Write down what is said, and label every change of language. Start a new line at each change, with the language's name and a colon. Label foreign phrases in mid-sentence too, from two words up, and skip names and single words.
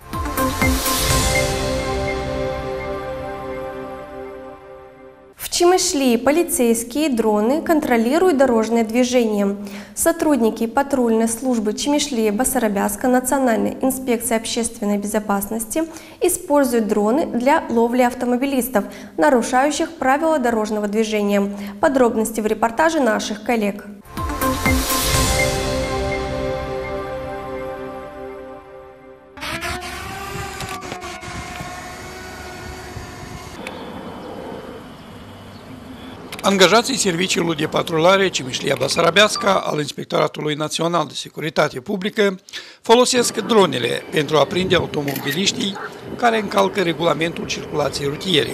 Russian: В Чимышлии полицейские дроны контролируют дорожное движение. Сотрудники патрульной службы Чимышлии-Басарабяска Национальной инспекции общественной безопасности используют дроны для ловли автомобилистов, нарушающих правила дорожного движения. Подробности в репортаже наших коллег.
Romanian: Angajații Serviciului de Patrulare Cimișlia-Basarabeasca al Inspectoratului Național de Securitate Publică folosesc dronele pentru a prinde automobiliștii care încalcă regulamentul circulației rutiere.